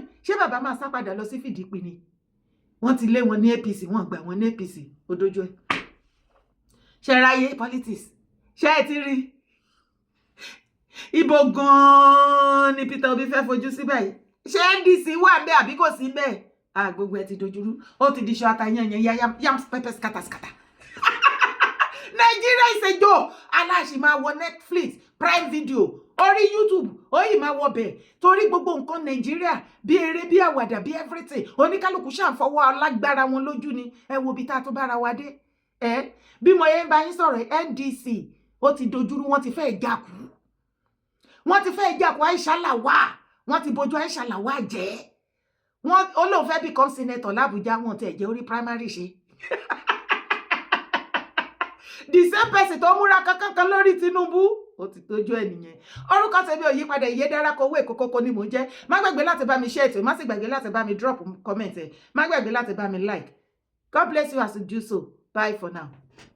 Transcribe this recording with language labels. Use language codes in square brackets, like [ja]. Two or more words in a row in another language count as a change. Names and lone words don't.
[yo] Ṣé bàbá máa sá padà lọ sí Fìdípì ni? Wọ́n ti lé wọn ní APC, wọ́n gbà wọn ní APC, ó dojú ẹ̀. Ṣé ráyé politics? Ṣé ẹ ti rí? Ibo gan-an ni Peter Obi fẹ́ fojú sí báyìí? Ṣé NDC wà bẹ́ẹ̀ àbí kò sí bẹ́ẹ̀? Gbogbo ẹ ti dojúrú. Ó ti di ṣọ́ àtàyàn [en] yam pepper scatter. Nigeria is a joke. [yo] Aláṣì máa wọ Netflix, Prime Video, orí YouTube, ó yìí máa wọ bẹ̀. Torí gbogbo nǹkan Nigeria bí eré bí àwàdà bí everything. Oníkálukú ṣáà ń fọwọ́ alágbára wọn lójú ni. Ẹ wo bí tá a tó bára wa dé. Bí mo yẹn bá yín sọ̀rọ̀ NDC ó ti dojúrú, wọ́n ti fẹ́ ìjàkú. Wọ́n ti fẹ́ ìjàkú Aisha Lawal. Wọ́n ti bojú Aisha Lawal jẹ́. Wọ́n olóhùn fẹ́ [en] become senator [yo] l'Abuja, wọ́n ti ẹ̀jẹ̀ orí primary ṣe. [en] The same person [yo] tó múra kankan lórí Tinubu ó ti tójú ẹ nìyẹn. Orúkọ tèmi ò yípadà, Ìyédára Kowó Èkókókó ni mò ń jẹ́. Má gbàgbé láti bá mi share ètò, má sì gbàgbé láti bá mi [en] drop comment [yo] ẹ. Má gbàgbé láti bá mi like. [en] God bless you as you do so. Bye for now.